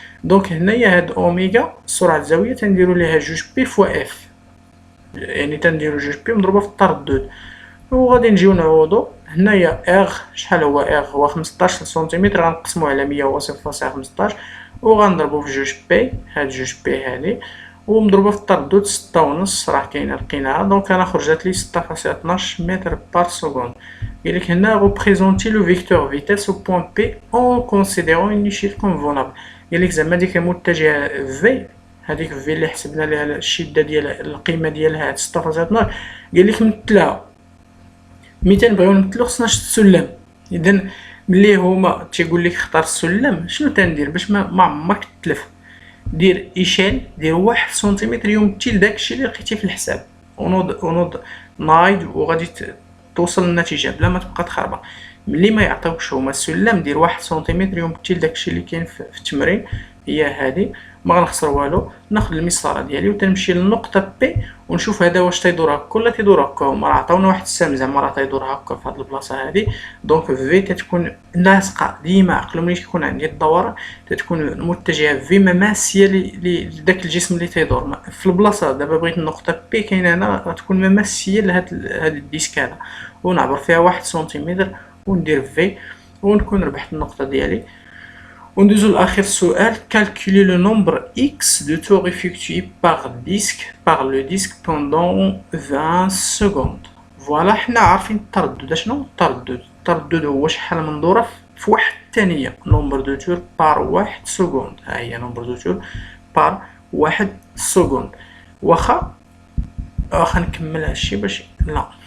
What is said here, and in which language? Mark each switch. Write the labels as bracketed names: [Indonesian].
[Arabic] دونك هنايا هاد اوميغا السرعة الزاوية تنديرو ليها جوج بي فوا اف، يعني تنديرو جوج بي مضروبة في التردد. وغادي نجيو نعوضو هنايا اغ شحال هو؟ اغ هو 15 سنتيمتر، غنقسمو على 100 هو 0.15، وغنضربو في جوج بي، هاد جوج بي هادي، ومضروبة في التردد 6.5 راه كاينة لقيناها. دونك انا خرجت لي 6.12 متر بار سكوند. [French] قالك هنا représenter le vecteur vitesse au point P en considérant une échelle convenable. [Arabic] قالك زعما ديك المتجهة V، هذيك في اللي حسبنا لها الشدة ديال القيمة ديالها 6.12، قالك مثلها. ملي تنبغيو نمثلو خصنا شد السلم. اذا ملي هما تيقول لك اختار السلم، شنو تندير باش ما عمرك تتلف؟ دير ايشيل، دير 1 سنتيمتر يمثل داكشي اللي لقيتي في الحساب، ونوض نايض وغادي توصل للنتيجه بلا ما تبقى تخربق. ملي ما يعطيوكش هما السلم، دير 1 سنتيمتر يمثل داكشي اللي كاين في التمرين، هي هذه، ما غنخسر والو. ناخد المسطره ديالي وتنمشي للنقطه بي ونشوف هذا واش تيدور هكا ولا تيدور هكا. هما راه عطاونا واحد السهم زعما راه تيدور هكا في هاد البلاصه هادي. دونك في تتكون لاصقه ديما. عقلوا ملي تكون عندي الدوران تتكون متجهه في مماسيه لداك الجسم اللي تيدور في البلاصه. دابا بغيت النقطه بي كاينه هنا غتكون مماسيه لهاد الديسك هذا، ونعبر فيها 1 سنتيمتر وندير في ونكون ربحت النقطه ديالي. وندوزو لاخر سؤال. [French] calculer le nombre x de tours effectués par le disque pendant 20 secondes. [Arabic] فوالا حنا عارفين التردد. شنو التردد هو شحال من دوره في واحد الثانيه. [French] نومبر دو تور بار 1 سكوند. ها هي نومبر دو تور بار 1 سكوند. [Arabic] واخا نكمل هادشي باش لا.